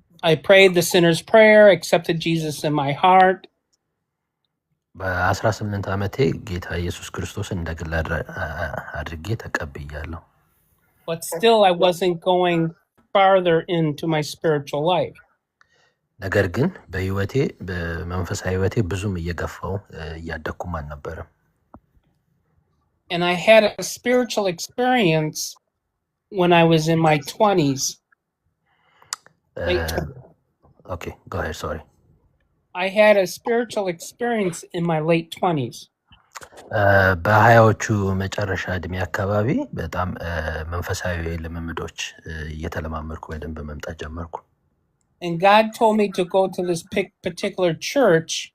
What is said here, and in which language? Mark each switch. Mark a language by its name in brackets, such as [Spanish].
[English] I prayed the sinner's prayer, accepted Jesus in my heart. [Amharic] በ18 ዓመቴ ጌታ ኢየሱስ ክርስቶስን እንደ ግል አድርጌ ተቀብያለሁ። [English] But still I wasn't going farther into my spiritual life. [Amharic] ነገር ግን በህይወቴ በመንፈሳዊ ህይወቴ ብዙም እየገፋው እያደኩም አልነበረም። [English] And I had a spiritual experience when I was in my 20s. Okay, go ahead, sorry. I had a spiritual experience in my late 20s. [Amharic] በሀያዎቹ መጨረሻ እድሜ አካባቢ በጣም መንፈሳዊ ልምምዶች እየተለማመድኩ በደንብ መምጣት ጀመርኩ። [English] And God told me to go to this particular church.